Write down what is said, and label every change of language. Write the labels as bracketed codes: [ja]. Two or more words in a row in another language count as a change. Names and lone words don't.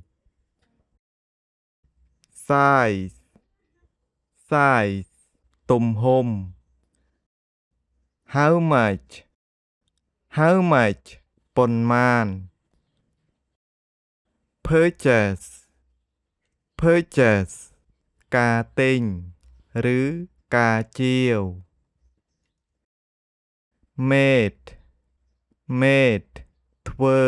[en] size size ទំហំ how much how much ប៉ុន្មាន purchase purchase [km] ការទិញ ឬការជាវ [en] made made ធ្វើ